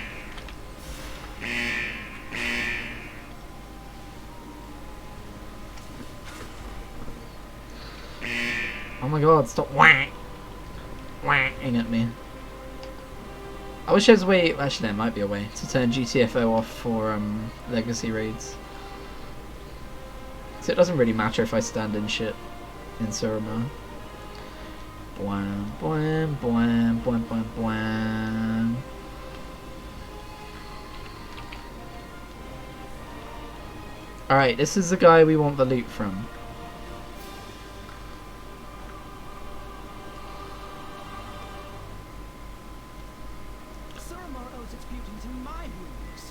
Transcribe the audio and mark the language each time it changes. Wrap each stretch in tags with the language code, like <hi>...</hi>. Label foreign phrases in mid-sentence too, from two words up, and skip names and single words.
<en>Oh my god, stop whacking at me. I wish there was a way, actually there might be a way, to turn GTFO off for legacy raids. So it doesn't really matter if I stand in shit in Suramar. Bwam, bwam, bwam, bwam, bwam, bwam. Alright, this is the guy we want the loot from. Suramar owes its beauty to my rules.</en>